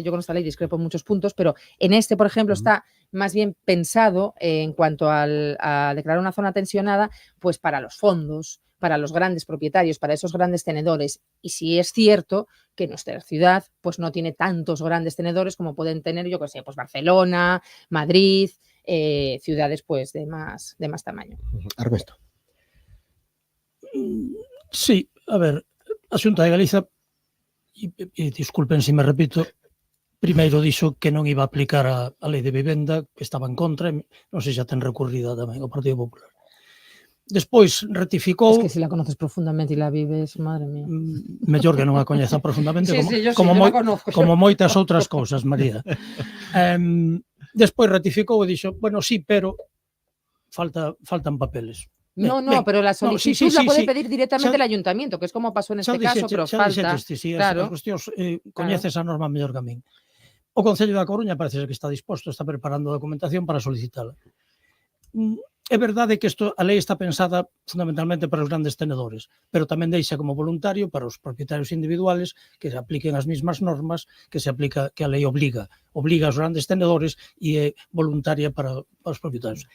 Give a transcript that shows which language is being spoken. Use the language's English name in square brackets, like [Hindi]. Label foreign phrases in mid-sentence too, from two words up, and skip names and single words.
[Spanish] Yo con esta ley discrepo en muchos puntos, pero en este, por ejemplo, está más bien pensado en cuanto a declarar una zona tensionada, pues para los fondos, para los grandes propietarios, para esos grandes tenedores. Y sí es cierto que nuestra ciudad pues no tiene tantos grandes tenedores como pueden tener, yo que sé, pues Barcelona, Madrid, ciudades pues de más tamaño. Ernesto. Sí, [Galician] a ver, a Xunta de Galiza, e disculpen se me repito, primeiro dixo que non iba a aplicar a lei de vivenda, que estaba en contra, non sei se xa ten recurrida tamén o Partido Popular. Despois ratificou... [Spanish] Es que si la conoces profundamente e la vives, madre mía. [Galician] Mellor que non a coñeza profundamente, Sí, como moitas outras cousas, María. Despois ratificou e dixo, bueno, [Spanish] sí, pero faltan papeles. No, pero la solicitud la puede pedir directamente el ayuntamiento, que es como pasó en este caso, pero falta. Claro. [Galician] As cuestións coñeces a norma mellor que a min. O Concello da Coruña parece que está disposto, está preparando a documentación para solicitala. É verdade que a lei está pensada fundamentalmente para os grandes tenedores, pero tamén deixa como voluntario para os propietarios individuales que se apliquen as mismas normas que a lei obliga aos grandes tenedores e é voluntaria para os propietarios.